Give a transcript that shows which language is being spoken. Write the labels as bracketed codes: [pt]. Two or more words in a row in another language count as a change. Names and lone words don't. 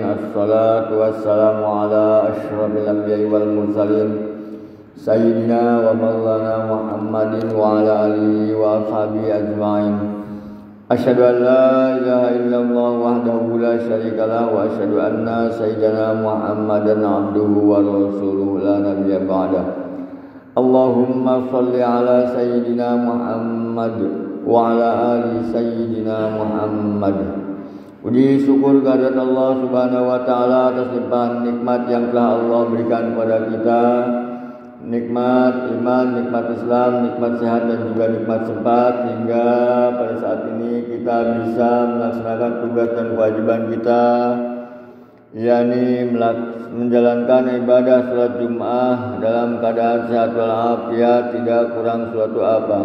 [ar] الصلاة والسلام على أشرف الأنبياء والمرسلين سيدنا ومولانا محمد وعلى آله وأصحابه أجمعين. أشهد أن لا إله إلا الله وحده لا شريك له وأشهد أن سيدنا محمدا عبده ورسوله لا نبي بعده. اللهم صل على سيدنا محمد وعلى آل سيدنا محمد. [id] Puji syukur kehadirat Allah [ar] سبحانه وتعالى [id] atas limpahan nikmat yang telah Allah berikan kepada kita. Nikmat iman, nikmat Islam, nikmat sehat dan juga nikmat sempat hingga pada saat ini kita bisa melaksanakan tugas dan kewajiban kita, yakni menjalankan ibadah salat Jumat dalam keadaan sehat walafiat, tidak kurang suatu apa.